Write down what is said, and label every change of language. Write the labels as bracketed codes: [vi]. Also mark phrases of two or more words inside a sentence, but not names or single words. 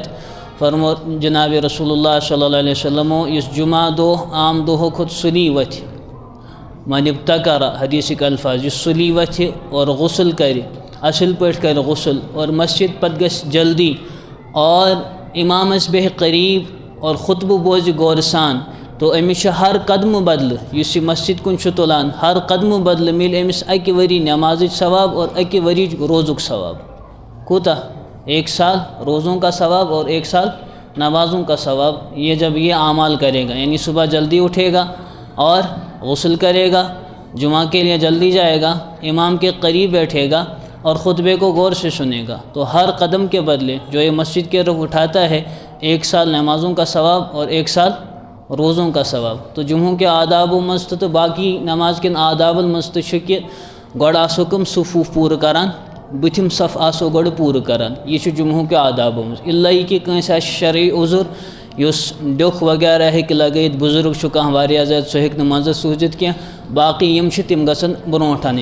[ks] فرمو جناب رسول اللہ [ar] صلی اللہ علیہ وسلمو [ks] یُس جمعہ دۄہ عام دۄہو کھۄتہٕ سُلی وۄتھِ، من ابتکر حدیثک الفاظ، یُس سُلی وۄتھِ اور غسل کرِ، اصل پٲٹھۍ کرِ غسل اور مسجد پتہٕ گژھِ جلدی اور امامس بیٚہہِ قریٖب اور خطبہٕ بوزِ غورٕ سان، تو أمِس چھُ ہر قدمہٕ بدلہٕ یُس یہِ مسجد کُن چھُ تُلان، ہر قدمہٕ بدلہٕ مِلہِ أمِس اَکہِ ؤری نمازٕچ ثواب اور اَکہِ ؤرِچ روزُک ثواب. کوٗتاہ؟ [ur] 1 سال روزوں کا ثواب اور 1 سال نمازوں کا ثواب. یہ جب یہ اعمال کرے گا یعنی صبح جلدی اٹھے گا اور غسل کرے گا، جمعہ کے لیے جلدی جائے گا، امام کے قریب بیٹھے گا اور خطبے کو غور سے سنے گا، تو ہر قدم کے بدلے جو یہ مسجد کے رخ اٹھاتا ہے 1 سال نمازوں کا ثواب اور 1 سال روزوں کا ثواب. [ks] تو [ur] جمعوں کے [ks] آدابو منٛز تہٕ باقی نماز کٮ۪ن آدابن منٛز تہِ چھُ کہِ گۄڈٕ آسو کٕم صفوٗف پوٗرٕ کران، بٕتھِم صف آسو گۄڈٕ پوٗرٕ کران. یہِ چھُ [ur] جمعوں کے [ks] آدابو منٛز. اِلا یہِ کہِ کٲنٛسہِ آسہِ شرعی عذر، یُس ڈیوٚکھ وغیرہ ہیٚکہِ لگٲیِتھ، بُزرگ چھُ کانٛہہ واریاہ زیادٕ سُہ ہیٚکہِ نہٕ منٛزس سوٗزِتھ کینٛہہ، باقٕے یِم چھِ تِم گژھن برونٛٹھ اَنٕنۍ.